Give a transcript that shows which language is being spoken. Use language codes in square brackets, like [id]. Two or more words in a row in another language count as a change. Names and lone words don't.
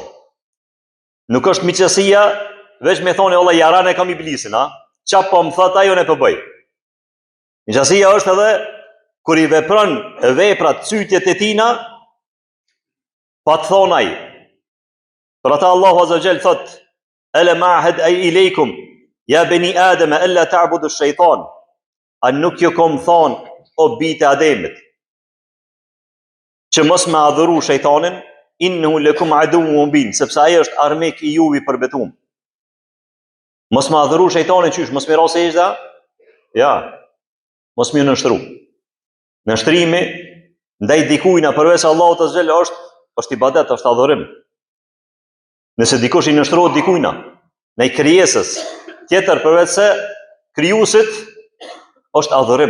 [sq] Nuk është miqësia, veç me thonë, Allah, jarane kam iblisin, ha? Qa po më thot, ajo ne përbëj. Miqësia është edhe, kur i vepron veprat cytjet e tina, pa të thonaj. Për ata Allahu [ar] عز وجل [sq] thot, [ar] ألم أعهد إليكم يا بني آدم أن لا تعبدوا الشيطان. [sq] A nuk ju kom thonë, o bitë Ademit, që mos me adhuru shejtanin, [ar] إنه لكم عدو مبين, [sq] sepse ai është armik i juve i përbetuar. Mos me adhuru shejtanin qysh, mos me ra sejdë? Ja, mos me nështru. Nështrimi ndaj dikujt përveç Allahut [ar] عز وجل [sq] është ibadet, është adhurim. Nëse dikush i nështrohet dikujt, ndaj krijesës tjetër përveç se krijuesit, është adhurim.